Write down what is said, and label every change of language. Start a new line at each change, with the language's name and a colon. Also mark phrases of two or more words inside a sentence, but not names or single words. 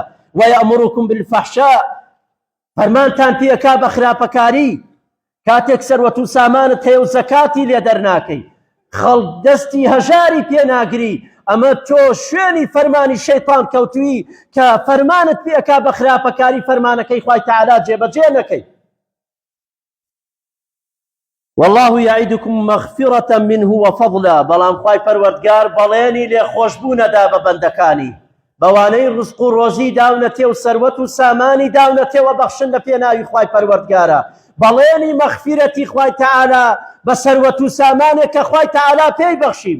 Arabic: وەیەئمرکم بالفەحشاء،
Central Kurdish: فەرمانتان پێ ئەکا بە خراپەکاری، کاتێک سەروەت و سامانت هەیە و زەکاتی لێ دەرناکەی، خەڵک دەستی هەژاری پێناگری، ئەمە تۆ شوێنی فەرمانی شەیطان کەوتووی کە فەرمانت پێ ئەکا بە خراپەکاری فەرمانەکەی خوای تەعالا جێبەجێ نەکەی.
Arabic: والله يعدكم مغفرة منه وفضلا،
Central Kurdish: بەڵام خوای پەروەردگار بەڵێنی لێخۆشبوونەدا بە بەندەکانی، بەوانەی ڕزق و ڕۆزی داونەتێ و سەروەت و سامانی داونەتێوە بەخشن لە پێناوی خوای پەروەردگارە، بەڵێنی مەغفیرەتی خوای تەعالا بە سەروەت و سامانێک کە خوای تەعالا پێی بەخشیم.